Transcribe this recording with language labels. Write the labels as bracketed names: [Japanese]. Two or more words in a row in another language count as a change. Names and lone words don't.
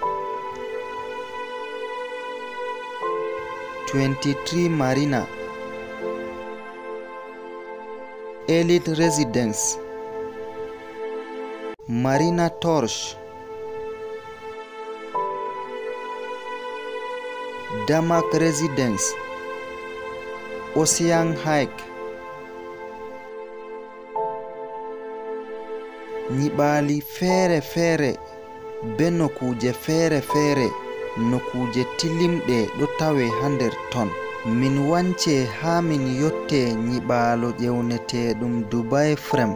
[Fula] 23 Marina, Elite Residence, Marina Torch, Damak Residence, Ocean Hike. Nyiɓali feere be nokkuje feere nokkuje tilimɗe ɗo tawe ha nder ton. Min wance ha min yotte nyiɓalo ƴewneteɗum Dubai Frame.